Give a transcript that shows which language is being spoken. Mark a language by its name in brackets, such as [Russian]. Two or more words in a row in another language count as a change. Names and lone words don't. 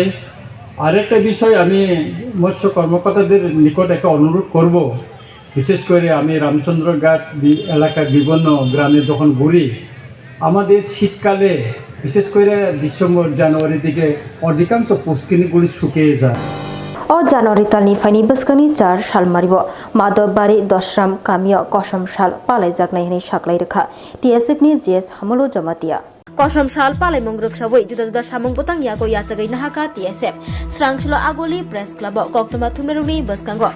[Bangla] আরেকটা বিষয় আমি মৎস্য কর্মকর্তাদের নিকট একটা অনুরোধ করব, বিশেষ করে আমি রামচন্দ্রঘাট এলাকার বিভিন্ন গ্রামে যখন ঘুরি, আমাদের শীতকালে বিশেষ করে ডিসেম্বর জানুয়ারি দিকে অধিকাংশ পুষ্কিনিগুলি শুকিয়ে যায়। [Kok Borok] O Januari talni faini baskani 4 sal maribo Madobari Dosram Kamio Kosam sal palai jagnai hini saklai rekha TSF ni JS Hamolo Jamatia Kosam sal palai mongrok saboi juda samung botang yago yachagai nahaka TSF Srangchlo Agoli Press Club Koktoma Thumneruni Baskango